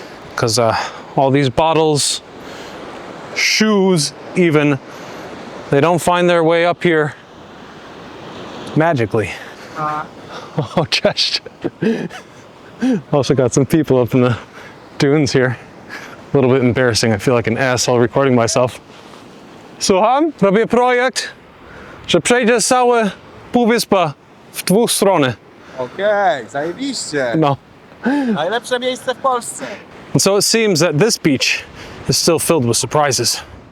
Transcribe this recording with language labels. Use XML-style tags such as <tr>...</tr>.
<en>Because all these bottles, shoes even, they don't find their way up here magically. Oh, just. Also got some people up in the dunes here. A little bit embarrassing. I feel like an asshole recording myself.</en> <pl>Słucham, robię projekt, że przejdzie całe półwyspa w dwóch stronach. Okej, zajebiście. No. Najlepsze miejsce w Polsce.</pl> <en>And so it seems that this beach is still filled with surprises.</en>